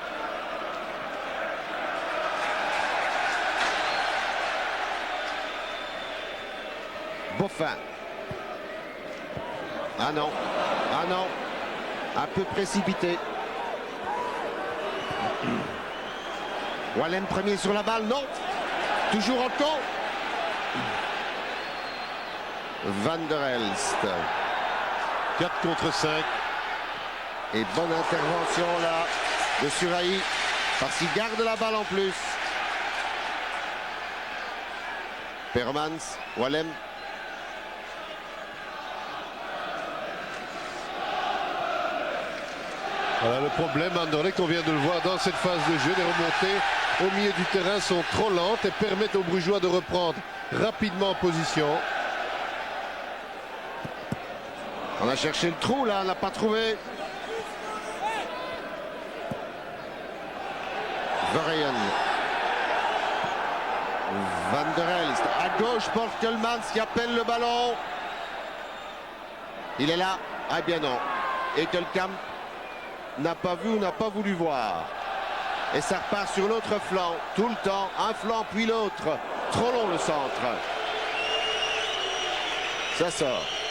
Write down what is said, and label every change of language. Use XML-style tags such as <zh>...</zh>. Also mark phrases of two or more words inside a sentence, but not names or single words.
<fr>Boffin. Ah non, un peu précipité. Wallem premier sur la balle, non. Toujours en camp. Van der Elst. 4 contre 5. Et bonne intervention là de Suraï. Parce qu'il garde la balle en plus. Permans, Wallem. Voilà le problème, Anderlecht, on vient de le voir dans cette phase de jeu. Les remontées au milieu du terrain sont trop lentes et permettent aux Brugeois de reprendre rapidement position. On a cherché le trou là, on n'a pas trouvé. Verheyen. Van der Elst. À gauche, Borkelmans qui appelle le ballon. Il est là. Ah bien non. Ekelkamp n'a pas vu ou n'a pas voulu voir. Et ça repart sur l'autre flanc. Tout le temps, un flanc puis l'autre. Trop long le centre. Ça sort.</fr>